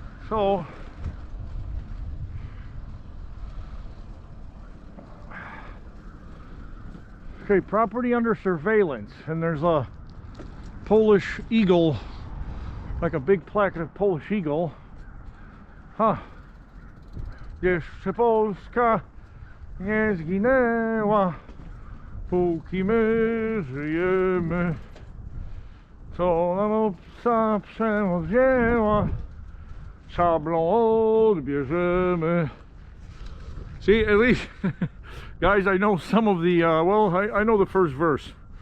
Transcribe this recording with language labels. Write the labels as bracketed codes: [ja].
[en] So okay, property under surveillance, and there's a Polish eagle, like a big plaque of a Polish eagle. Huh. [pl] Jeszcze Polska nie zginęła, póki my żyjemy. Co nam obca przemoc wzięła, szablą odbierzemy. [en] See, at least, guys, I know some of the, well, I know the first verse.